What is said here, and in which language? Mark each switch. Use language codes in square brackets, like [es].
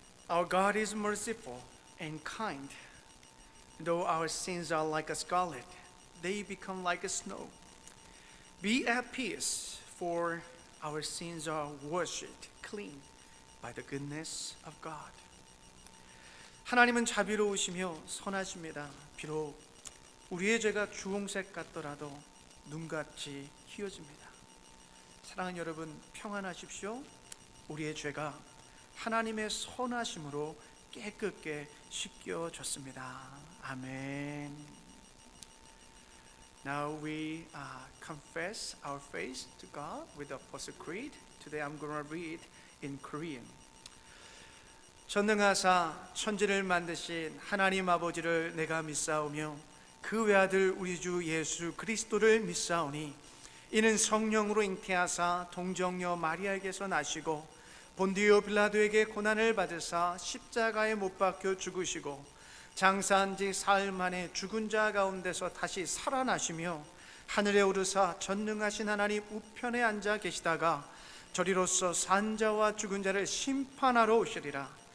[en] Our God is merciful and kind. Though our sins are like a scarlet, they become like a snow. Be at peace, for our sins are washed clean by the goodness of God. [ko] 하나님은 자비로우시며 선하십니다. 비록 우리의 죄가 주홍색 같더라도 눈같이 희어집니다. 사랑하는 여러분, 평안하십시오. 우리의 죄가 하나님의 선하심으로 깨끗게 씻겨졌습니다. 아멘. [en] Now we confess our faith to God with the Apostle Creed. Today I'm going to read in Korean. [ko] 전능하사 천지를 만드신 하나님 아버지를 내가 믿사오며 그 외아들 우리 주 예수 그리스도를 믿사오니 이는 성령으로 잉태하사 동정녀 마리아에게서 나시고 본디오 빌라도에게 고난을 받으사 십자가에 못 박혀 죽으시고 장사한 지 사흘 만에 죽은 자 가운데서 다시 살아나시며 하늘에 오르사 전능하신 하나님 우편에 앉아 계시다가 저리로서 산 자와 죽은 자를 심판하러 오시리라.